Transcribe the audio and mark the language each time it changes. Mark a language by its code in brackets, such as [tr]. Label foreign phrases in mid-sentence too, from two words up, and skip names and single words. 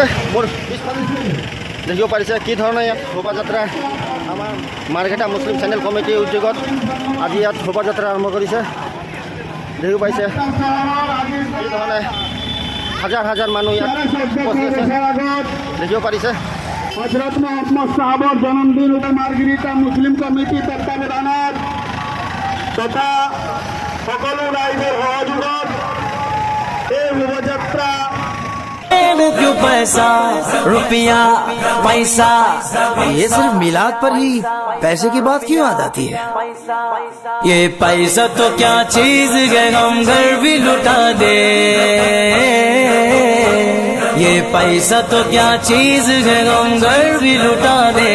[as] মোৰ পিছফালে দেখিব পাৰিছে কি ধৰণে ইয়াত শোভাযাত্ৰা আমাৰ মাৰ্ঘেটা মুছলিম চেণ্ট্ৰেল কমিটিৰ উদ্যোগত আজি ইয়াত শোভাযাত্ৰা আৰম্ভ কৰিছে। দেখিব পাইছে এই ধৰণে হাজাৰ হাজাৰ মানুহ ইয়াত দেখিব পাৰিছে। হযরত মুহাম্মদ সাহাবার জন্মদিন মার্গেরিটা মুসলিম কমিটি তত্ত্বাবধানত তথা সকল রাইজের সহযোগত এই শোভাযাত্রা [hi] क्यों पैसा रुपया पैसा, ये सिर्फ मिलाद पर ही पैसे की बात क्यों याद आती है? ये पैसा तो क्या चीज है, हम घर भी लुटा दे। ये पैसा तो क्या चीज है, हम घर भी लुटा दे।